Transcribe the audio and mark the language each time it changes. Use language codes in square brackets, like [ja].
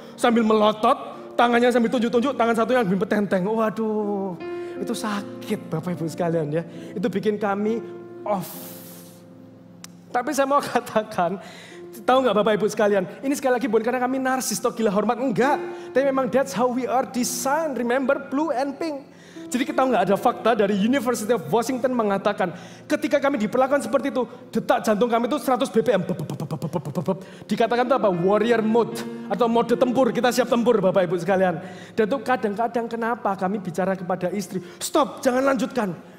[id] Sambil melotot, tangannya sambil tunjuk-tunjuk, tangan satunya sambil petenteng. Waduh, itu sakit Bapak Ibu sekalian ya. Itu bikin kami off. Tapi saya mau katakan, tahu nggak Bapak Ibu sekalian, ini sekali lagi bukan karena kami narsis atau gila hormat, enggak. Tapi memang [en] that's how we are designed, remember blue and pink. [id] Jadi kita nggak ada fakta dari University of Washington mengatakan, ketika kami diperlakukan seperti itu, detak jantung kami itu 100 BPM. Dikatakan itu apa? Warrior mode atau mode tempur, kita siap tempur Bapak Ibu sekalian. Dan itu kadang-kadang kenapa kami bicara kepada istri, stop, jangan lanjutkan.